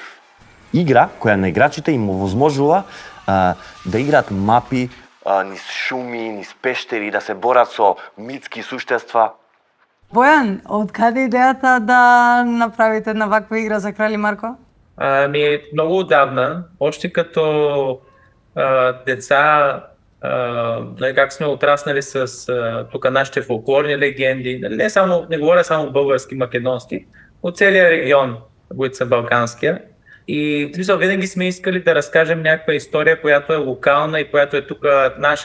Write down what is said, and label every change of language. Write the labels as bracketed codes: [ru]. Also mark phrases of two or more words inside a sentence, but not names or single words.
[mk] Игра која на играчите им овозможува да играат мапи низ шуми, низ пештери, да се борат со митски суштества. Бојан, од каде идејата да направите една ваква игра за Крали Марко? Многу одавна, [bg] още като деца, как сме отраснали с тук нашите фолклорни легенди, не говоря само български, македонски, от целия регион, които са балканския. И винаги сме искали да разкажем някаква история, която е локална и която е тук наша.